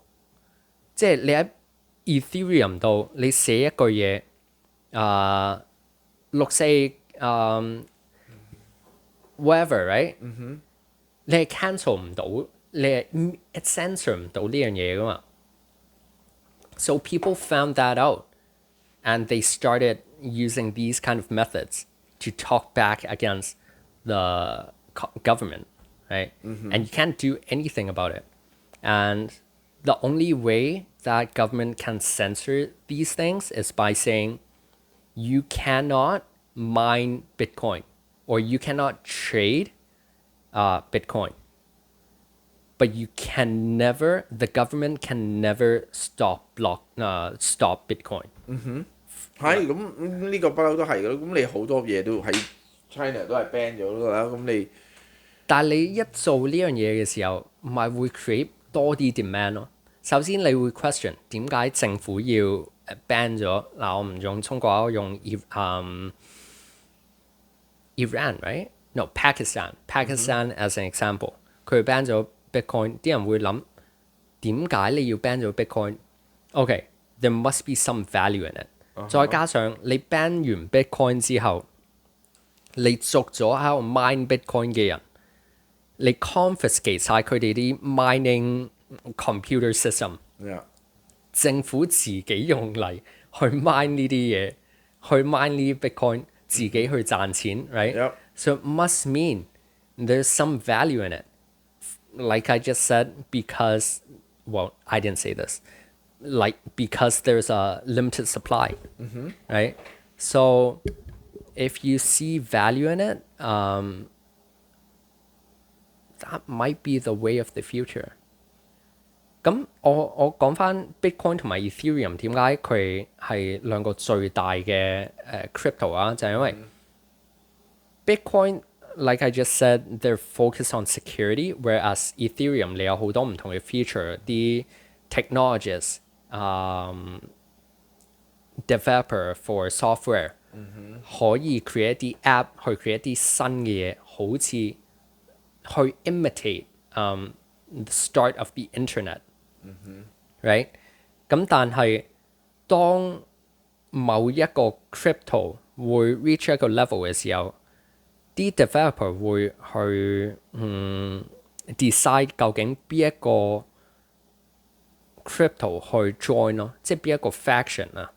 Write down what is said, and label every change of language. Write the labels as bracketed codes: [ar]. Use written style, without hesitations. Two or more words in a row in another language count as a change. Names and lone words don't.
[yue] 即係你喺 Ethereum 度，你寫一句嘢 6/4whatever，right？你係 cancel 唔到，你係 censor 唔到呢樣嘢噶嘛。 [en] So people found that out and they started using these kind of methods to talk back against the government, right? And you can't do anything about it. And the only way that government can censor these things is by saying you cannot mine Bitcoin or you cannot trade Bitcoin. But the government can never stop Bitcoin. [yue] 係咁呢個不嬲都係㗎啦。咁你好多嘢都喺 China 都係 ban 咗㗎啦。咁你但係你一做呢樣嘢嘅時候，咪會 create 多啲 demand 咯。首先你會 question 點解政府要 ban 咗嗱？我唔用中國，我用 Iran right no Pakistan [en] as an example， [yue] 佢 ban 咗 Bitcoin， 啲人會諗點解你要 ban 咗 Bitcoin？OK， [en] there must be some value in it。 [yue] 再加上你 ban 完 Bitcoin 之後，你捉咗喺度 mine Bitcoin 嘅人，你 confiscate 晒佢哋啲 [en] mining computer system， [yue] 政府自己用嚟去 mine 呢啲嘢，去 mine 呢啲 Bitcoin， 自己去賺錢 right？ [en] So it must mean there's some value in it. Like I just said, because, well, I didn't say this. Like, because there's a limited supply, right? So if you see value in it, that might be the way of the future. [yue] 咁我講翻 Bitcoin 同埋 Ethereum 點解佢係兩個最大嘅crypto 啊？就係因為 [en] Bitcoin, like I just said, they're focused on security, whereas Ethereum [yue] 你有好多唔同嘅 [en] feature， 啲 technologies, developer for software， [yue] 可以 create 啲 app 去 create 啲新嘅嘢，好似去 imitate [en] the start of the internet， [yue] right？咁但係當某一個 crypto 會 reach 一個 level 嘅時候，啲 developer 會去decide 究竟邊一個 crypto 去 join 咯，即係邊一個 faction 啊。